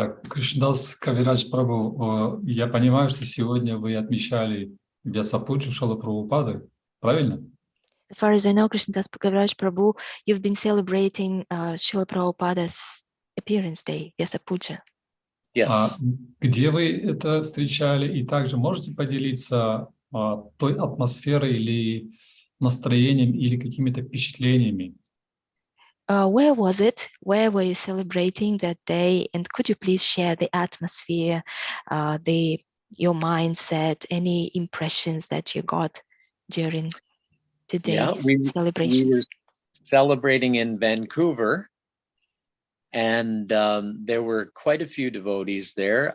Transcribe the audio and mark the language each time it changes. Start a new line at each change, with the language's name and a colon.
Russian: Кришнадас Кавирадж Прабху, я понимаю, что сегодня вы отмечали Вьясапуджу Шрилы Прабхупады, правильно?
English: As far as I know, Krishnadas Kaviraja Prabhu, you've been celebrating Srila Prabhupada's appearance day, Vyasapuja. Yes.
Russian: Где вы это встречали? И также можете поделиться той атмосферой или настроением или какими-то впечатлениями?
English: Where was it? Where were you celebrating that day? And could you please share the atmosphere, your mindset, any impressions that you got during today's celebrations? We were celebrating in Vancouver, and there were quite a few devotees there.